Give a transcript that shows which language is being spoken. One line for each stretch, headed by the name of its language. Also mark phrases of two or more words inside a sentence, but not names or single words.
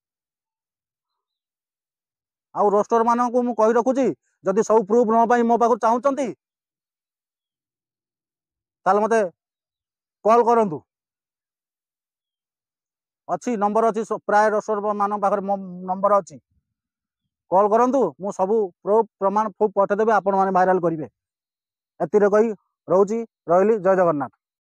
Odia: ଆଉ ରୋଷ୍ଟର ମାନଙ୍କୁ ମୁଁ କହି ରଖୁଛି, ଯଦି ସବୁ ପ୍ରୁଫ୍ ନ ପାଇଁ ମୋ ପାଖକୁ ଚାହୁଁଛନ୍ତି ତାହେଲେ ମତେ କଲ୍ କରନ୍ତୁ। ଅଛି ନମ୍ବର ଅଛି, ପ୍ରାୟ ରୋଷ୍ଟର ମାନଙ୍କ ପାଖରେ ମୋ ନମ୍ବର ଅଛି। କଲ୍ କରନ୍ତୁ ମୁଁ ସବୁ ପ୍ରୁଫ୍ ପ୍ରମାଣ ଖୁବ୍ ପଠେଇଦେବି ଆପଣ ମାନେ ଭାଇରାଲ୍ କରିବେ ଏତିକି କହି ରହୁଛି ରହିଲି ଜୟ ଜଗନ୍ନାଥ।